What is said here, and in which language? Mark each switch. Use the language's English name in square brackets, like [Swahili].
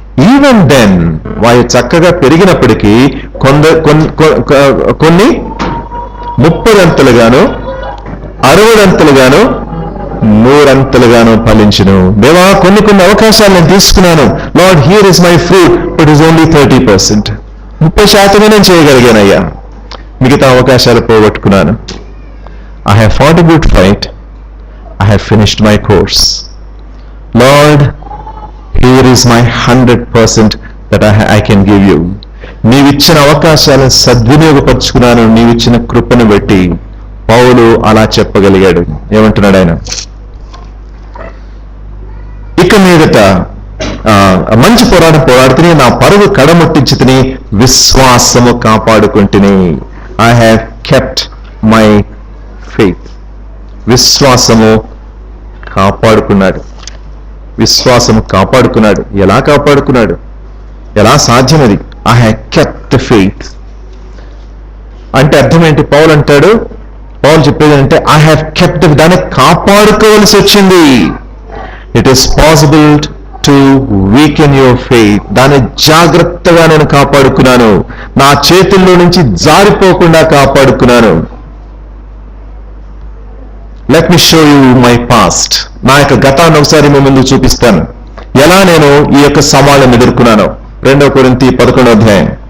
[English] even then [Telugu] వారు చక్కగా పెరిగినప్పటికీ కొన్ని 30 అంతలుగాను, 60 అంతలుగాను, 100 అంతలుగాను ఫలించును. దేవా, కొన్ని అవకాశాలు నేను తీసుకున్నాను, [English] Lord here is my fruit, but is only 30%. [Telugu] 30% నేను చేయగలిగానయ్యా, మిగతా అవకాశాలు పోగొట్టుకున్నాను. [English] I have fought a good fight, I have finished my course. Lord, here is my 100% that I can give you. [Telugu] నీవిచ్చిన అవకాశాలను సద్వినియోగపరుచుకున్నాను, నీవిచ్చిన కృపను బట్టి. పౌలు అలా చెప్పగలిగాడు. ఏమంటున్నాడు ఆయన? ఇక మీదట మంచి పోరాడుతుని, నా పరుగు కడముట్టించుతుని, విశ్వాసము కాపాడుకుంటుని. [English] I have kept my faith. [Telugu] విశ్వాసము కాపాడుకున్నాడు. విశ్వాసము కాపాడుకున్నాడు. ఎలా కాపాడుకున్నాడు? ఎలా సాధ్యం అది? [English] I have kept the faith. [Telugu] అంటే అర్థం ఏంటి? పౌలు అంటాడు, పౌలు చెప్పేది అంటే [English] I have kept, [Telugu] దాన్ని కాపాడుకోవలసి వచ్చింది. [English] It is possible to weaken your faith. [Telugu] దాన్ని జాగ్రత్తగా నేను కాపాడుకున్నాను, నా చేతుల్లో నుంచి జారిపోకుండా కాపాడుకున్నాను. [English] Let me show you my past. [Telugu] నా యొక్క గతాన్ని ఒకసారి మీ ముందు చూపిస్తాను, ఎలా నేను ఈ యొక్క సవాళ్ళను ఎదుర్కొన్నాను. 2 కొరింథీ 11వ అధ్యాయం